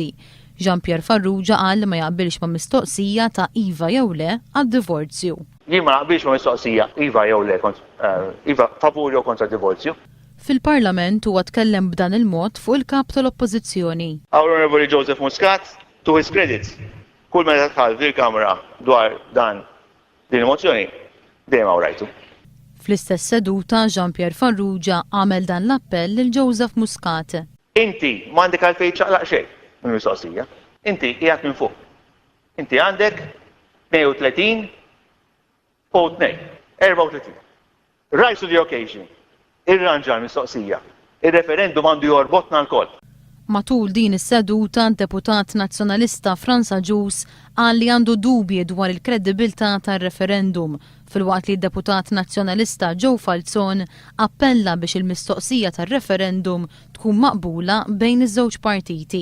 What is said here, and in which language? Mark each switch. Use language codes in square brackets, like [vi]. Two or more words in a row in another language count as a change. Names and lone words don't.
[mt] Jean-Pierre Farrugia qal li ma jaqbilx mal-mistoqsija ta' iva jew le għad-divorzju. Jien ma naqbilx mal-mistoqsija iva jew le iva favur jew kontra divorzju. Fil-Parlament huwa tkellem b'dan il-mod fuq il-kap tal-Oppożizzjoni. [en] Honorable Joseph Muscat, to his credit, [mt] kull meta tħall fil-Kamra dwar din il-mozzjoni dejjem awrajtu. Fl-istess seduta Jean-Pierre Farrugia għamel dan l-appell lil Joseph Muscat. Inti m'għandek għalfejn ċaqlaq xejn mill-mistoqsija. Inti qiegħed minn fuq. Inti għandek 32 u 2, 34. [en] Rise to the occasion. [mt] Irranġa l-mistoqsija. Ir-referendum għandu jorbotna l-koll. Matul din is-seduta, deputat nazzjonalista Franza Ġus qal li għandu dubji dwar il-kredibilità tar-referendum, filwaqt li d-deputat nazzjonalista Joe Falzon appella biex il-mistoqsija tar-referendum tkun maqbula bejn iż-żewġ partiti.